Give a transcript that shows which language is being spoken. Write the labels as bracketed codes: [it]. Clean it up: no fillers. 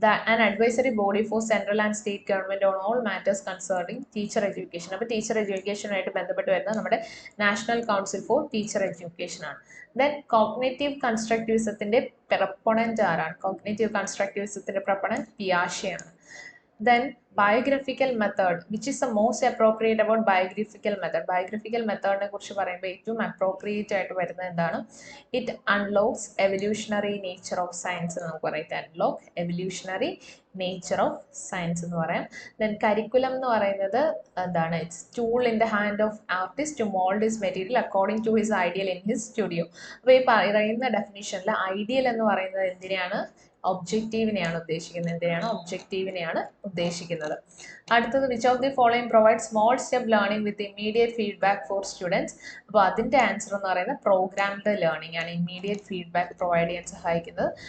[en] An advisory body for central and state government on all matters concerning teacher education. [ml] അപ്പോൾ teacher എഡ്യൂക്കേഷനുമായിട്ട് ബന്ധപ്പെട്ട് വരുന്നത് നമ്മുടെ national council four teacher education ആണ്. Then cognitive കൺസ്ട്രക്റ്റിവിസത്തിൻ്റെ proponent ആരാണ്? Cognitive കൺസ്ട്രക്റ്റിവിസത്തിൻ്റെ proponent പിയാഷെയാണ്. [en] Then biographical method, which is the most appropriate about biographical method? [ml] Biographical method ne kurichu parayumbo ഏറ്റവും appropriate ആയിട്ട് വരുന്നത് എന്താണ്? [en] It unlocks evolutionary nature of science [ml] എന്ന് നമുക്ക് പറയാം. [en] Unlock evolutionary nature of science [ml] എന്ന് പറയാം. Then curriculum എന്ന് പറയുന്നത് എന്താണ്? [en] It's tool in the hand of artist to mold his material according to his ideal in his studio. [ml] അപ്പോൾ ഈ പറയുന്ന ഡെഫിനിഷനിൽ ഐഡിയൽ എന്ന് പറയുന്നത് എന്തിനെയാണ്? ഒബ്ജക്റ്റീവിനെയാണ് ഉദ്ദേശിക്കുന്നത്. അടുത്തത് [en] Which of the following provide small step learning with immediate feedback for students. [ml] അപ്പോൾ അതിൻ്റെ ആൻസർ എന്ന് പറയുന്നത് പ്രോഗ്രാംഡ് ലേണിംഗ് ആണ്. ഇമ്മീഡിയറ്റ് ഫീഡ്ബാക്ക് പ്രൊവൈഡ് ചെയ്യാൻ സഹായിക്കുന്നത്.